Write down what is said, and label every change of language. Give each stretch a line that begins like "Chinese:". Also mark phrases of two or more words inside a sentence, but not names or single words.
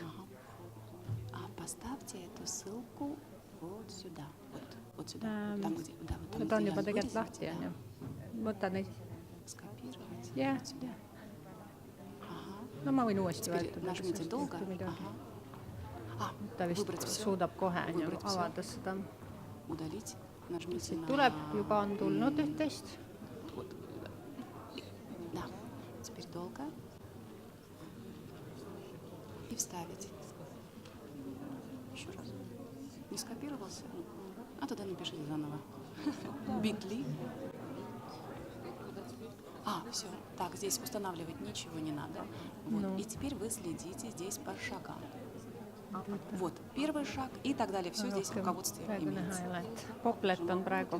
Russian: Поставьте эту ссылку вот сюда. Вот сюда.
Estonian: Need on juba tegelikult lahti, on ju. Võtan neid. Jah. No ma võin uuesti võetada. Ta vist suudab kohe avada seda. Siit tuleb, juba on tulnud üht-teist.
Russian: Теперь долго. И вставить. Еще раз. Не скопировался? А тогда напишите заново. Bitly. Все. Так, здесь устанавливать ничего не надо. Вот. И теперь вы следите здесь по шагам. Вот, первый шаг и так далее. Все здесь в руководстве имеется.
Estonian: Poplet on praegu.